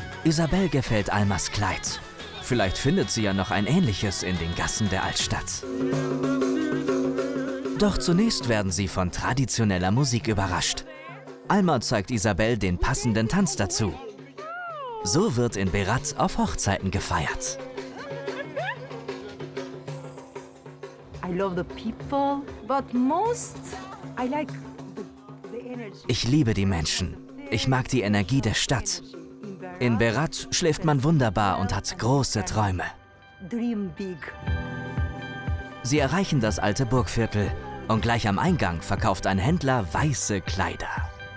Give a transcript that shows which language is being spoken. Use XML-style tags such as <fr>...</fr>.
<de>Isabel gefällt Almas Kleid. Vielleicht findet sie ja noch ein ähnliches in den Gassen der Altstadt. Doch zunächst werden sie von traditioneller Musik überrascht. Alma zeigt Isabel den passenden Tanz dazu. So wird in Berat auf Hochzeiten gefeiert.</de> <en>I love the people, but most I like the energy.</en> <de>Ich liebe die Menschen. Ich mag die Energie der Stadt. In Berat schläft man wunderbar und hat große Träume.</de> <en>Dream big.</en> <de>Sie erreichen das alte Burgviertel und gleich am Eingang verkauft ein Händler weiße Kleider.</de>